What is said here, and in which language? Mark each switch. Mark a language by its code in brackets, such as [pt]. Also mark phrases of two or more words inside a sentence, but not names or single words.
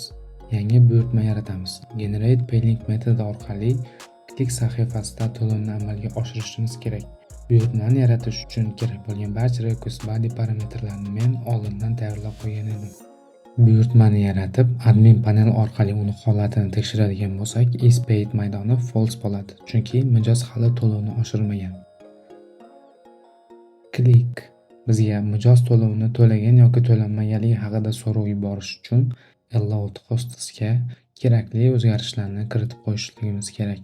[uz] Yangi buyurtma yaratamiz. Generate Paylink metodi orqali klik sahifasida to'lovni amalga oshirishimiz kerak. Buyurtmani yaratish uchun kerak bo'lgan barcha [en] request body [uz] parametrlarini men oldindan tayyorlab qo'ygan edim. Buyurtmani yaratib, [en] admin panel [uz] orqali uni holatini tekshiradigan bo'lsak, [en] is paid [uz] maydoni false bo'ladi, chunki mijoz hali to'lovni oshirmagan. Klik bizga mijoz to'lovini to'lagan yoki to'lanmaganligi haqida so'rov yuborish uchun [en] allowed hostesga [uz] kerakli o'zgarishlarni kiritib qo'yishligimiz kerak.